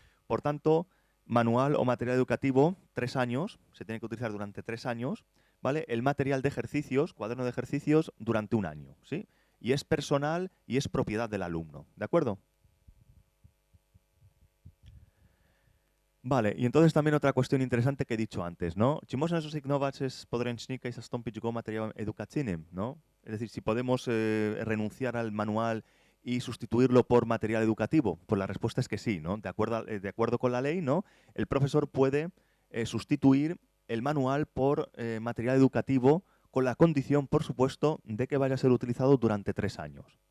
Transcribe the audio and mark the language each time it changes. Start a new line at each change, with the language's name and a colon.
Spanish: Por tanto, manual o material educativo, 3 años, se tiene que utilizar durante 3 años, ¿vale? El material de ejercicios, cuaderno de ejercicios, durante un año, ¿sí? Y es personal y es propiedad del alumno, ¿de acuerdo? Vale, y entonces también otra cuestión interesante que he dicho antes, ¿no?
Polish: Czy można zrezygnować z podręcznika i zastąpić go materiałem edukacyjnym, ¿no?
Spanish: Es decir, si podemos renunciar al manual y sustituirlo por material educativo. Pues la respuesta es que sí, ¿no? De acuerdo con la ley, ¿no? El profesor puede sustituir el manual por material educativo con la condición, por supuesto, de que vaya a ser utilizado durante 3 años.